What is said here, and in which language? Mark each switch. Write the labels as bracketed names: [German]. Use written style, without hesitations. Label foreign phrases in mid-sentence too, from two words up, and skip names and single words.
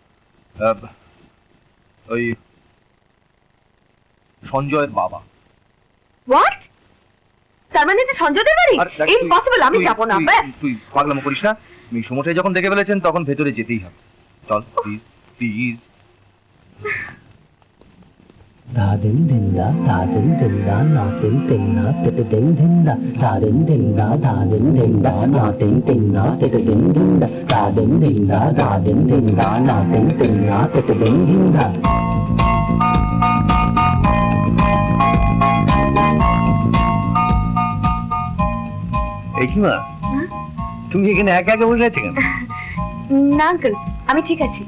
[Bangla] ওই সঞ্জয়ের বাবা। হোয়াট? তার মানে এটা সঞ্জয়দের বাড়ি? আর দেখ, ইম্পসিবল, আমি তুই- যাব না। তুই- ব্যাস। তুই পাগলামো করিস না। মেসমশাই যখন দেখে ফেলেছেন তখন ভেতরে যেতেই হবে। চল [English] please please. Da din din da na din na din din da din din da na din din da din na da din din da na din din da. [Bangla] একিমা তুমি এখানে একা একা বসে আছো কেন? না আঙ্কেল, আমি ঠিক আছি।